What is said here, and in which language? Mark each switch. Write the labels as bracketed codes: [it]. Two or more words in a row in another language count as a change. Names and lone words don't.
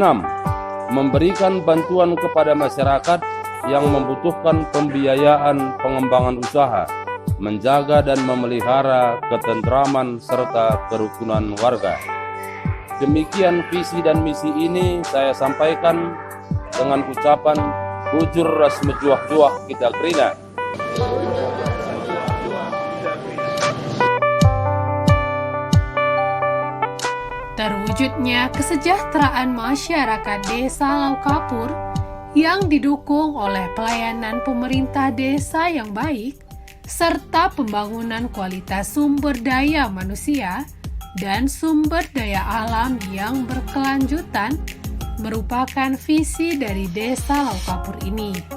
[id] Memberikan bantuan kepada masyarakat yang membutuhkan pembiayaan pengembangan usaha, menjaga dan memelihara ketentraman serta kerukunan warga. Demikian visi dan misi ini saya sampaikan dengan ucapan [btx] bujur ras mejuah-juah kita kerina. [id] Terwujudnya kesejahteraan masyarakat Desa Laukapur yang didukung oleh pelayanan pemerintah desa yang baik, serta pembangunan kualitas sumber daya manusia dan sumber daya alam yang berkelanjutan merupakan visi dari Desa Laukapur ini.